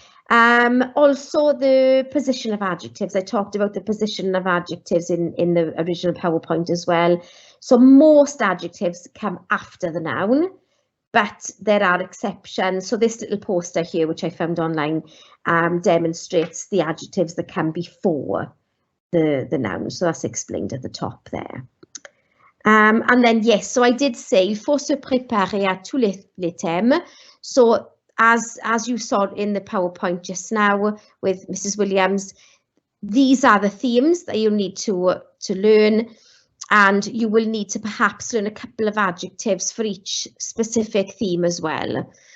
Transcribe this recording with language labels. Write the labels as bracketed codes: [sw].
[en] Also the position of adjectives. I talked about the position of adjectives in the original PowerPoint as well. So most adjectives come after the noun, but there are exceptions. So this little poster here, which I found online, demonstrates the adjectives that come before the noun. So that's explained at the top there. And then, yes, so I did say, [fr] il faut se préparer à tous les thèmes. [en] So as you saw in the PowerPoint just now with Mrs. Williams, these are the themes that you need to learn, and you will need to perhaps learn a couple of adjectives for each specific theme as well.